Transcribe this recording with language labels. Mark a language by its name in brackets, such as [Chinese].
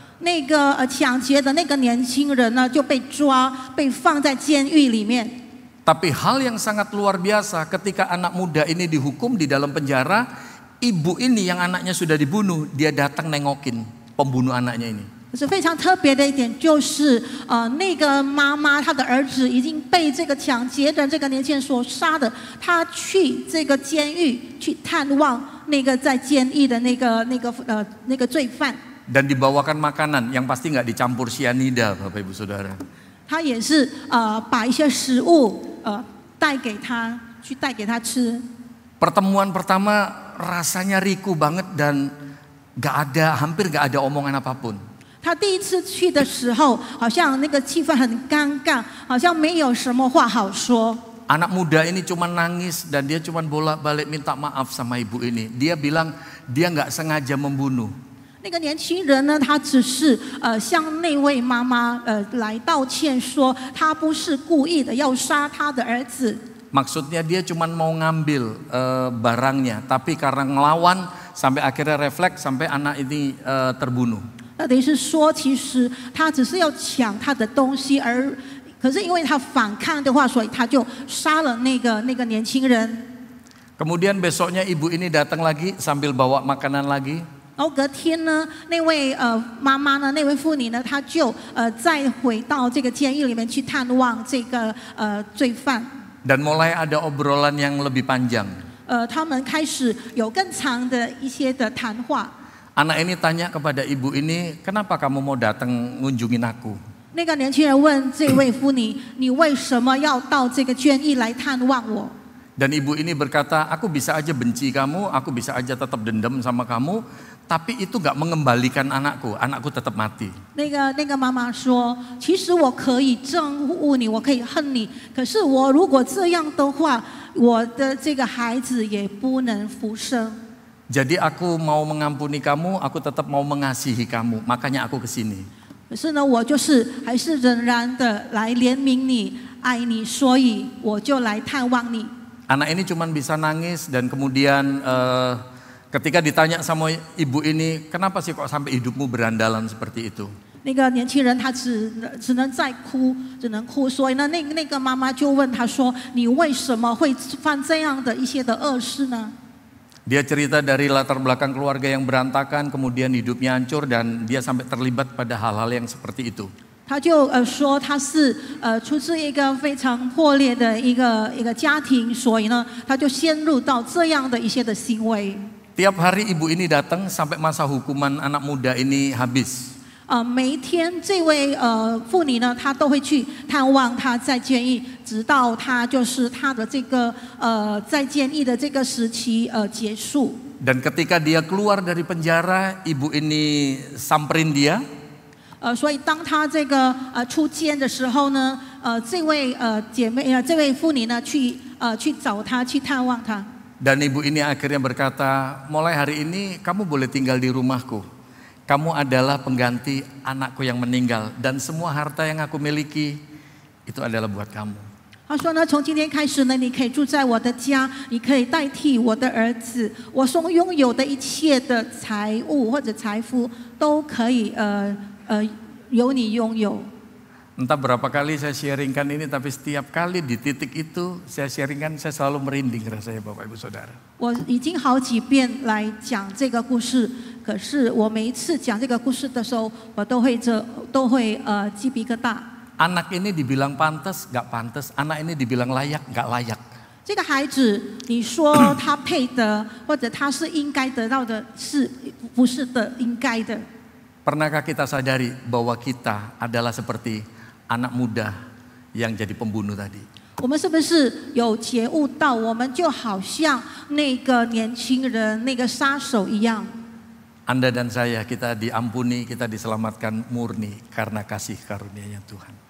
[Chinese] 那个抢劫的那个年轻人呢，就被抓，被放在监狱里面。 [Indonesian] Tapi hal yang sangat luar biasa ketika anak muda ini dihukum di dalam penjara, ibu ini yang anaknya sudah dibunuh, dia datang nengokin pembunuh anaknya ini. [Chinese] 可是非常特别的一点就是，那个妈妈她的儿子已经被这个抢劫的这个年轻人所杀的，她去这个监狱去探望那个在监狱的那个罪犯。 [Indonesian] Dan dibawakan makanan yang pasti nggak dicampur sianida, Bapak Ibu Saudara. [Chinese] 他也是把一些食物带给他吃。 [Indonesian] Pertemuan pertama rasanya riku banget dan hampir nggak ada omongan apapun. [Chinese] 他第一次去的时候，好像那个气氛很尴尬，好像没有什么话好说。 [Indonesian] Anak muda ini cuma nangis dan dia cuma bolak-balik minta maaf sama ibu ini. Dia bilang dia nggak sengaja membunuh. [Chinese] 那个年轻人呢，他只是向那位妈妈来道歉，说他不是故意的要杀他的儿子。 [Indonesian] Maksudnya dia cuma mau ngambil barangnya, tapi karena ngelawan sampai akhirnya refleks sampai anak ini terbunuh. [Chinese] 那等于是说，其实他只是要抢他的东西，可是因为他反抗的话，所以他就杀了那个年轻人。 [Indonesian] Kemudian besoknya ibu ini datang lagi sambil bawa makanan lagi. [Chinese] 然后隔天呢，那位妈妈呢，那位妇女呢，她就再回到这个监狱里面去探望这个罪犯。 [Indonesian] Dan mulai ada obrolan yang lebih panjang. [Chinese] 他们开始有更长的一些的谈话。 [Indonesian] Anak ini tanya kepada ibu ini, kenapa kamu mau datang ngunjungin aku? [Chinese] 那个年轻人问这位妇女：“你为什么要到这个监狱来探望我？” [Indonesian] Dan ibu ini berkata, aku bisa aja benci kamu, aku bisa aja tetap dendam sama kamu, tapi itu gak mengembalikan anakku tetap mati. [Chinese] 那个妈妈说：“其实我可以憎恶你，我可以恨你，可是我如果这样的话，我的这个孩子也不能复生。” [Indonesian] Jadi aku mau mengampuni kamu, aku tetap mau mengasihi kamu, makanya aku kesini. [Chinese] 可是呢，我就是还是仍然的来怜悯你、爱你，所以我就来探望你。 [Indonesian] Anak ini cuma bisa nangis dan kemudian ketika ditanya sama ibu ini, kenapa sih kok sampai hidupmu berandalan seperti itu? [Chinese] 那个年轻人他只能在哭，只能哭，所以呢，那个妈妈就问他说：“你为什么会犯这样的一些的恶事呢？” [Indonesian] Dia cerita dari latar belakang keluarga yang berantakan, kemudian hidupnya hancur dan dia sampai terlibat pada hal-hal yang seperti itu. [Chinese] 他就说他是出自一个非常破裂的一个家庭，所以呢，他就陷入到这样的一些的行为。 [Indonesian] Tiap hari ibu ini datang sampai masa hukuman anak muda ini habis. [Chinese] 每一天这位妇女呢，她都会去探望他在监狱，直到他就是他的这个在监狱的这个时期结束。 [Indonesian] Dan ketika dia keluar dari penjara, ibu ini samperin dia. [Chinese] 所以当他这个出监的时候呢，这位姐妹这位妇女呢去找他，去探望他。 [Indonesian] Dan ibu ini akhirnya berkata, mulai hari ini kamu boleh tinggal di rumahku. Kamu adalah pengganti anakku yang meninggal dan semua harta yang aku miliki itu adalah buat kamu. [Chinese] 他说呢，从今天开始呢，你可以住在我的家，你可以代替我的儿子，我所拥有的一切的财物或者财富都可以由你拥有。 [Indonesian] Entah berapa kali saya sharingkan ini, tapi setiap kali di titik itu saya sharingkan, saya selalu merinding rasanya Bapak Ibu Saudara. [Chinese] 我已经好几遍来讲这个故事，可是我每一次讲这个故事的时候，我都会鸡皮疙瘩。 [Indonesian] Anak ini dibilang pantas, gak pantas. Anak ini dibilang layak, gak layak. [Chinese] 这个孩子，你说他配得，或者他是应该得到的，是不是的应该的？ [Indonesian] Pernahkah kita sadari bahwa kita adalah seperti anak muda yang jadi pembunuh tadi? [Chinese] 我们是不是有觉悟到，我们就好像那个年轻人、那个杀手一样？ [Indonesian] Anda dan saya, kita diampuni, kita diselamatkan murni karena kasih karunia-Nya Tuhan.